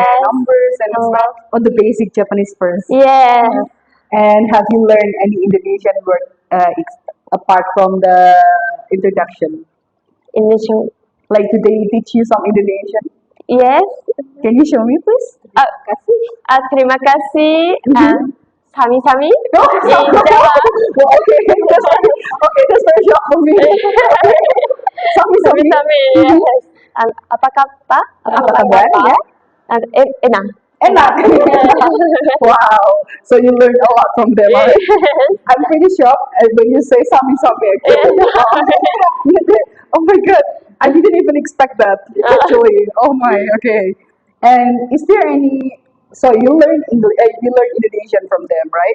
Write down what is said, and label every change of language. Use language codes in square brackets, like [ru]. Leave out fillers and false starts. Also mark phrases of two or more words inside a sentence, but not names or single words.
[en] and numbers and stuff. Oh, the basic Japanese first. Yes. And have you learned any Indonesian word apart from the introduction? English. Like, do they teach you some Indonesian? Yes. Can you show me, please? [id] Terima kasih. [jv] Sami-sami. [en] Oh, In Jawa. well, okay, that's very shock for me. [jv] Sami-sami. Sami-sami. [en] Yes. [id] Apa kabar? Apa kabar? Ya. Enak. Enak. [en] Wow. So you learned a lot from them. Right? I'm pretty shocked when you say sami-sami. Actually. Oh my god. I didn't even expect that. Actually. Oh my. Okay. And is there any? So you you learn Indonesian from them, right?